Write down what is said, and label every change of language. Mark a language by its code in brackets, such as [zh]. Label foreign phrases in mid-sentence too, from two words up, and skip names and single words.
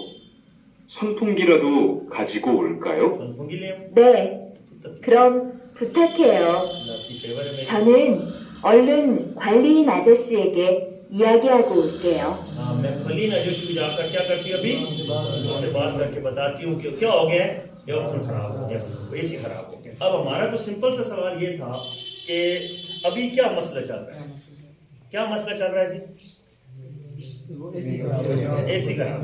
[ko] 선풍기라도 가지고 올까요? 선풍기래요? 네, 그럼 부탁해요. 저는 얼른 관리인 아저씨에게 이야기하고 올게요. [ur] ہاں، میں [ko] 관리인 아저씨 [ur] کو جا کر کیا کرتی ہوں، ابھی اس سے بات کر کے بتاتی ہوں کہ کیا ہو گیا ہے، ایئرکان خراب ہو گیا، اے سی خراب ہو گیا. اب ہمارا تو سمپل سا سوال یہ تھا کہ ابھی کیا مسئلہ چل رہا ہے، کیا مسئلہ چل رہا ہے جی، اے سی خراب.